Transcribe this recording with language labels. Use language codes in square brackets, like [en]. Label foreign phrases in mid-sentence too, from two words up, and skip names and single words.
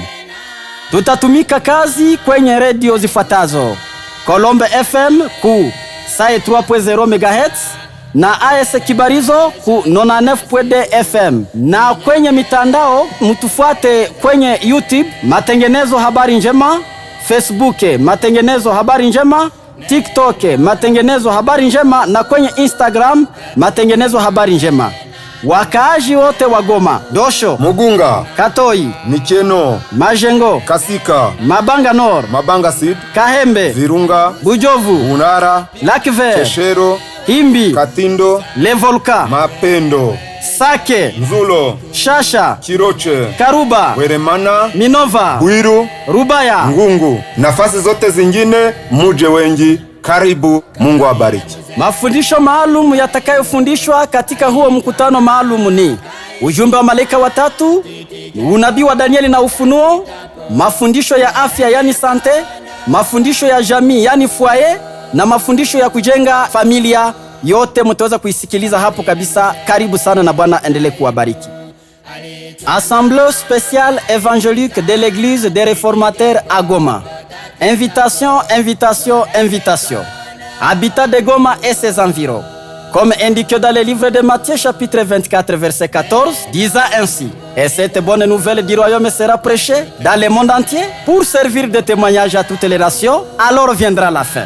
[sw] Tutatumika kazi kwenye redio zifuatazo: Kolombe FM ku 3.0 MHz na AS Kibarizo ku 99.2 FM, na kwenye mitandao mtufuate kwenye YouTube Matengenezo Habari Njema, Facebook Matengenezo Habari Njema, TikTok Matengenezo Habari Njema na kwenye Instagram Matengenezo Habari Njema. Wakaaji wote wa Goma, Dosho, Mugunga, Katoi, Mikeno, Majengo, Kasika, Mabanga Nord, Mabanga Sud, Kahembe, Virunga, Bujovu, Unara, Lac Vert, Keshero, Himbi, Katindo, Le Volcan, Mapendo, Sake, Nzulo, Shasha, Chiroche, Karuba, Weremana, Minova, Bwiru, Rubaya, Ngungu. Nafasi zote zingine muje wengi. Karibu, Mungu abariki. Mafundisho maalum yatakayofundishwa katika huo mkutano maalum ni ujumbe wa malaika watatu, unabii wa Danieli na ufunuo, mafundisho ya afya yani sante, mafundisho ya jamii yani foyer, na mafundisho ya kujenga familia. Yote mtaweza kuisikiliza hapo kabisa. Karibu sana na Bwana endelee kuwabariki. [fr] Assemblée spéciale évangélique de l'église des réformateurs à Goma. Invitation. Habitat de Goma et ses environs. Comme indiqué dans le livre de Matthieu chapitre 24 verset 14, disant ainsi: et cette bonne nouvelle du royaume sera prêchée dans le monde entier pour servir de témoignage à toutes les nations, alors viendra la fin.